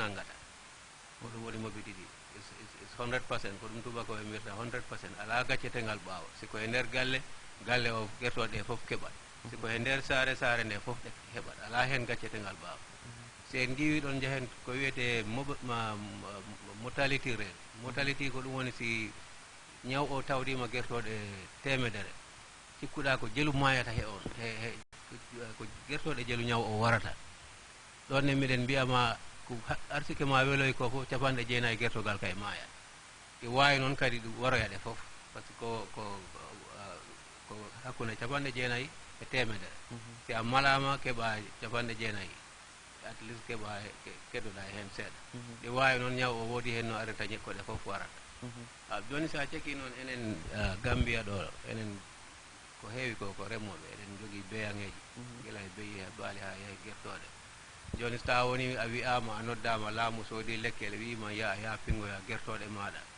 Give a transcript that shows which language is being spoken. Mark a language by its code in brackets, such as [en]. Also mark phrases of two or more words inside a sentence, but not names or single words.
[ff] nangata ko ɗum woni [en] morbidity is 100% [ff] ko ɗum tubakoɓe mbiyata 100% ala gaccetengal ɓaawo siko e nder galle o guertoɗe ɗe foof keɓat siko e nder saare nde foof ɗe heɓat ala hen gaccetengal ɓaawo si en ƴeewi ɗon jahen ko wiyete [en] mortality rate mortality [ff] ko ɗum woni si ñaw o tawdima guertoɗe temedere cikkuɗa ko jelu mayata he on ko guertoɗe jelu ñaw o warata ɗon ne miɗen mbiyama ko arsugue ma weloy ko fof 90 guertogal kay maaya e wawi noon kadi ɗum waroya ɗe foof [fr] par ce [ff] que ko hakkude 90 e temedere si a malama keeɓa 90 [en] at least [ff] keeɓa keddoɗa hen seeɗa ɗi wawi noon ñaw o woodi hen no arata ñekkoɗe foof warata joni sa cekki noon enen Gambia ɗo enen ko heewi ko remoɓe eɗen jogui beyangeji guila e beyi e baali ha yahi guertoɗe joni so tawa woni a wiyama a noddama laamu soodi lekkele wima ya pingoya guertoɗe maɗa